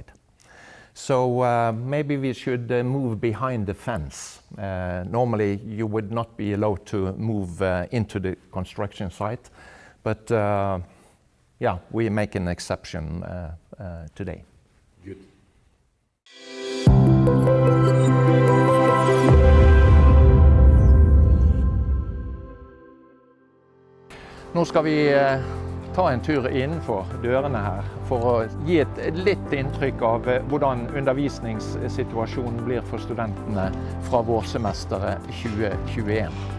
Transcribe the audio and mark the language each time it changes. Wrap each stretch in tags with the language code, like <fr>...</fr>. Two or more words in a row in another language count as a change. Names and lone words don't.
<en>So maybe we should move behind the fence. Normally you would not be allowed to move into the construction site, but yeah, we make an exception today. Good.</en> <no>Nå skal vi ta en tur innenfor dørene her for å gi et litt inntrykk av hvordan undervisningssituasjonen blir for studentene fra vårsemesteret 2021.</no>